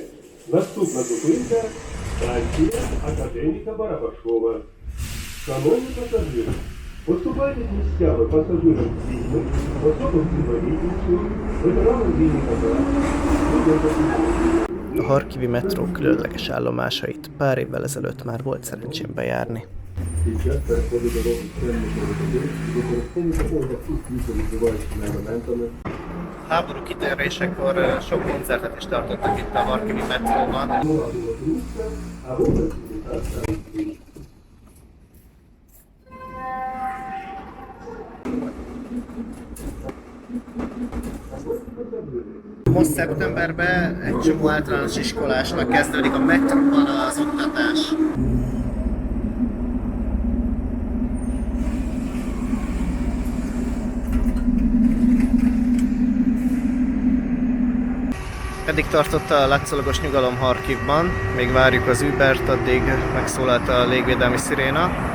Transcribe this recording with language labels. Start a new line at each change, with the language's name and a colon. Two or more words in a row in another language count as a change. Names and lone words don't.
Ukrainian: Наступна зупинка – станція Академіка Барабашова. Шановні пасажири, поступайте місцями пасажирам з дітьми, особам з інвалідністю, ветеранам війни та
Hungarian: A harkivi metró különleges állomásait pár évvel ezelőtt már volt szerencsém bejárni.
Ukrainian: Під час переходу дороги стрельних води використовується одяг у світло відбиваючими елементами.
Hungarian: Háború kitörésekor sok koncertet is tartottak itt a harkivi metróban.
Ukrainian: або працівника станції.
Hungarian: Most szeptemberben egy csomó általános iskolásnak kezdődik a metróban az oktatás. Eddig tartott a látszólagos nyugalom Harkivban, még várjuk az Ubert, addig megszólalt a légvédelmi sziréna.